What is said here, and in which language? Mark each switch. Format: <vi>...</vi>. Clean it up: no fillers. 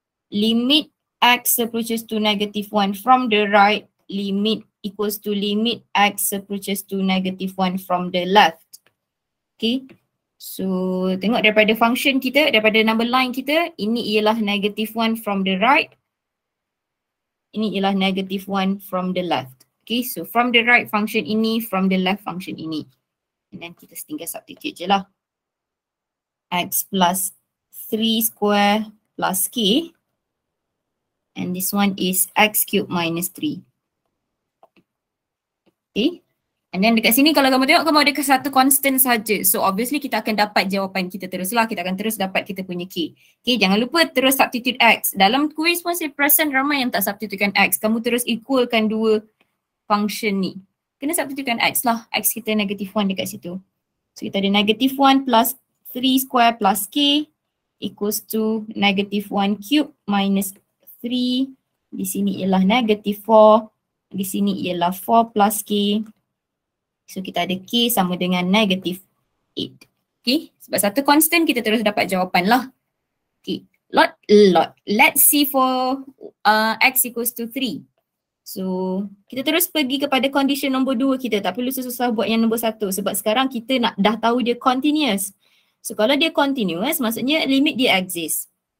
<en>Limit x approaches to -1 from the right, limit equals to limit x approaches to -1 from the left. Okay.</en> <ms>So, tengok daripada function kita, daripada number line kita, ini ialah -1</ms> <en>from the right.</en> <ms>Ini ialah</ms> <en>-1 from the left. Okay, so from the right function ini, from the left function ini. And then</en> <ms>kita tinggal</ms> <en>substitute</en> <ms>je lah.</ms> <en>X plus 3 square plus k. And this one is x cube minus 3. Okay,</en> <ms>And then dekat sini kalau kamu tengok kamu ada satu constant saja.</ms> <en>So obviously</en> <ms>kita akan dapat jawapan kita teruslah. Kita akan terus dapat kita punya K. Okay, jangan lupa terus substitute X. Dalam quiz pun saya perasan ramai yang tak substitutekan X. Kamu terus equalkan dua function ni. Kena substitutekan X lah. X kita</ms> <en>negative 1</en> <ms>dekat situ.</ms> <en>So</en> <ms>kita ada</ms> <en>negative 1 plus 3 square plus K equals to negative 1 cube minus 3.</en> <ms>Di sini ialah</ms> <en>negative 4.</en> <ms>Di sini ialah</ms> <en>4 plus K.</en> <ms>So kita ada K sama dengan</ms> <en>negative 8.</en> <ms>Okay, sebab satu constant kita terus dapat jawapan lah.</ms> <en>Okay, let's see for X equals to 3. So</en> <ms>kita terus pergi kepada condition nombor 2 kita. Tak perlu susah-susah buat yang nombor 1 sebab sekarang kita dah tahu dia continuous.</ms> <en>So kalau</en> <ms>dia continuous maksudnya</ms> <en>limit dia exist.</en>